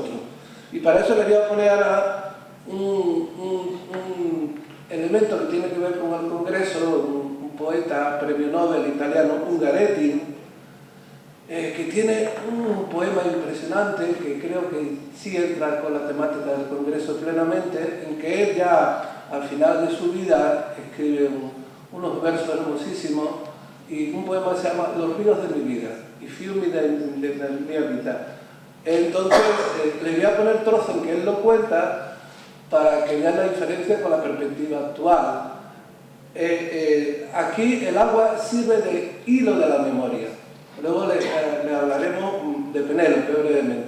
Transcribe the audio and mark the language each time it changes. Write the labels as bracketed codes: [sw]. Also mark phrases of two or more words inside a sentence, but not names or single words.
[es] Y para eso les voy a poner ahora un elemento que tiene que ver con el Congreso, un poeta, premio Nobel italiano, Ungaretti, que tiene un poema impresionante que creo que sí entra con la temática del Congreso plenamente, en que él ya al final de su vida escribe unos versos hermosísimos y un poema que se llama Los ríos de mi vida, [it] I fiumi della mia vita. [es] Entonces le voy a poner el trozo en que él lo cuenta para que vean la diferencia con la perspectiva actual. Aquí el agua sirve de hilo de la memoria. Luego le hablaremos de Penélope brevemente.